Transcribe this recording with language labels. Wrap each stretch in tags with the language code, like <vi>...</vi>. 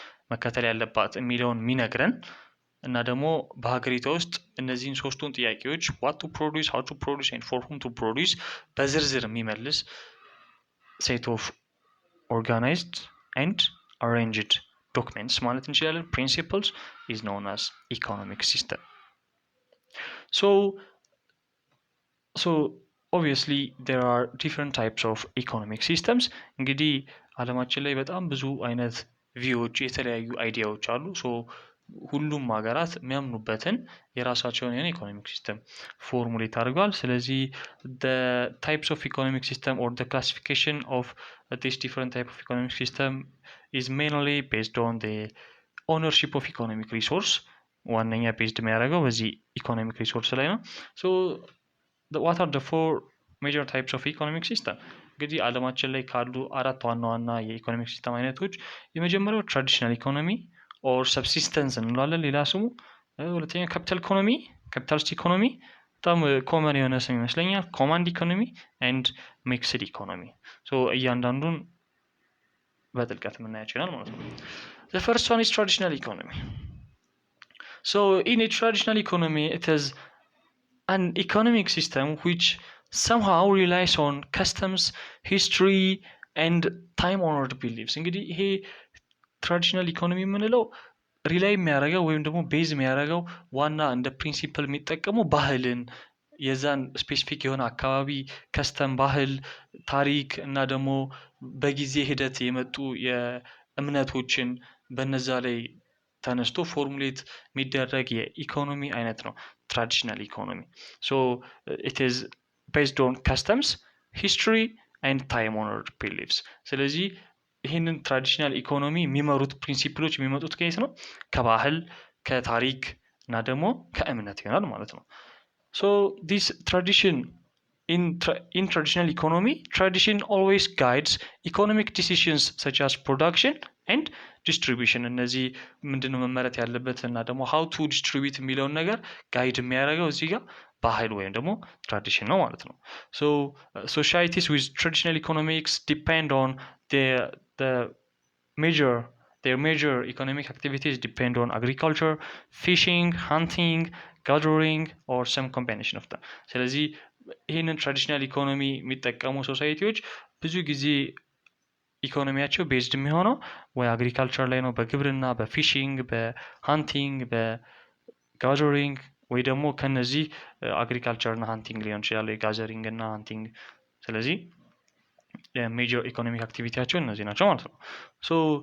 <am>መከተል ያለባት የሚለውን የሚነግረን እና ደግሞ በሀገሪቷ ውስጥ እነዚህን ሶስቱን ጥያቄዎች</am> <en>what to produce, how to produce</en> <am>and for whom to produce በዝርዝር የሚመልስ ሴት ኦፍ</am> <en>organized and arranged documents</en> <am>ማለት እንችላለን።</am> <en>principles is known as economic system. So obviously there are different types of economic systems.</en> <am>እንግዲህ ዓለማችን ላይ በጣም ብዙ አይነት ቪዎች የተለያዩ አይዲያዎች አሉ። ሁሉም ሀገራት የሚያምኑበትን የራሳቸውን የሆነ ኢኮኖሚክ ሲስተም ፎርሙሌት አድርገዋል። ስለዚህ</am> <en>the types of economic system or the classification of this different type of economic system is mainly based on the ownership of economic resource.</en> <am>ዋነኛ ቤዝድ የሚያደርገው በዚህ ኢኮኖሚክ ሪሶርስ ላይ ነው።</am> <en>what are the 4 major types of economic system?</en> <am>እንግዲህ ዓለማችን ላይ ካሉ 4 ዋና ዋና የኢኮኖሚክ ሲስተም አይነቶች የመጀመሪያው ትራዲሽናል ኢኮኖሚ ኦር ሰብሲስተንስ እንለዋለን ሌላ ስሙ። ሁለተኛ ካፒታል ኢኮኖሚ፣ ካፒታሊስት ኢኮኖሚ በጣም ኮመን የሆነ ስም ይመስለኛል። ኮማንድ ኢኮኖሚ ኤንድ ሚክስድ ኢኮኖሚ። እያንዳንዱን በጥልቀት የምናያቸው ይሆናል ማለት ነው።</am> <en>the first one is traditional economy. So in a traditional economy it is an economic system which somehow relies on customs, history and time honored beliefs.</en> <am>እንግዲህ ይሄ ትራዲሽናል ኢኮኖሚ የምንለው ሪላይ የሚያደርገው ወይም ደግሞ ቤዝ የሚያደርገው ዋና እንደ ፕሪንሲፕል የሚጠቀመው ባህልን፣ የዛን ስፔሲፊክ የሆነ አካባቢ ከስተም፣ ባህል፣ ታሪክ እና ደግሞ በጊዜ ሂደት የመጡ የእምነቶችን በነዛ ላይ ተነስቶ ፎርሙሌት የሚደረግ የኢኮኖሚ አይነት ነው ትራዲሽናል ኢኮኖሚ።</am> <en>it is based on customs, history and time honored beliefs.</en> <am>ስለዚህ ይህንን ትራዲሽናል ኢኮኖሚ የሚመሩት ፕሪንሲፕሎች የሚመጡት ከየት ነው? ከባህል፣ ከታሪክ እና ደግሞ ከእምነት ይሆናል ማለት ነው።</am> <en>this tradition in traditional economy, tradition always guides economic decisions such as production and distribution.</en> <am>እነዚህ ምንድነው መመረት ያለበት እና ደግሞ</am> <en>how to distribute</en> <am>የሚለውን ነገር ጋይድ የሚያደርገው እዚህ ጋር ባህል ወይም ደግሞ ትራዲሽን ነው ማለት ነው።</am> <en>so societies with traditional economics depend on the major their major economic activities depend on agriculture, fishing, hunting, gathering or some combination of them.</en> <am>ስለዚህ ይህንን ትራዲሽናል ኢኮኖሚ የሚጠቀሙ ሶሳይቲዎች ብዙ ጊዜ ኢኮኖሚያቸው ቤዝድ የሚሆነው ወይ አግሪካልቸር ላይ ነው፣ በግብርና፣ በፊሽንግ፣ በሃንቲንግ፣ በጋዘሪንግ ወይ ደግሞ ከነዚህ አግሪካልቸር እና ሃንቲንግ ሊሆን ይችላል፣ የጋዘሪንግ እና ሃንቲንግ። ስለዚህ የሜጀር ኢኮኖሚክ አክቲቪቲያቸው እነዚህ ናቸው ማለት ነው። ሶ</am>